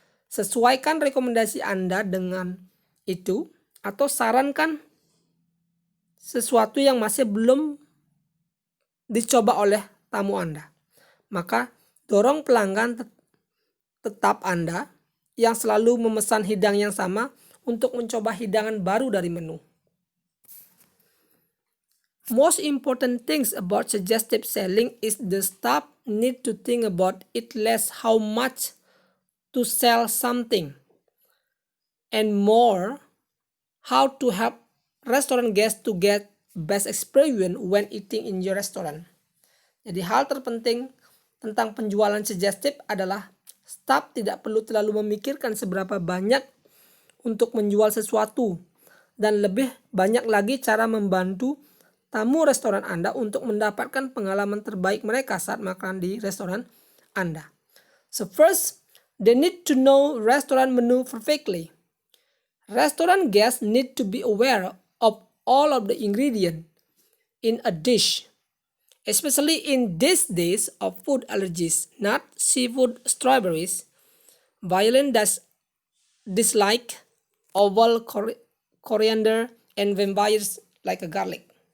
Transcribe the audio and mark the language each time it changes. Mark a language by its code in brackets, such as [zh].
[id] Sesuaikan rekomendasi Anda dengan itu atau sarankan sesuatu yang masih belum dicoba oleh tamu Anda. Maka dorong pelanggan tetap Anda yang selalu memesan hidang yang sama untuk mencoba hidangan baru dari menu. [en] Most important things about suggestive selling is the staff need to think about it less how much to sell something and more how to help restaurant guests to get best experience when eating in your restaurant. [id] Jadi hal terpenting tentang penjualan suggestive adalah staff tidak perlu terlalu memikirkan seberapa banyak untuk menjual sesuatu dan lebih banyak lagi cara membantu tamu restoran Anda untuk mendapatkan pengalaman terbaik mereka saat makan di restoran Anda. [en] So first, they need to know restaurant menu perfectly. Restaurant guests need to be aware of all of the ingredients in a dish, especially in these days of food allergies, nut, seafood, strawberries, violent dislike, oval coriander, and vampires like a garlic.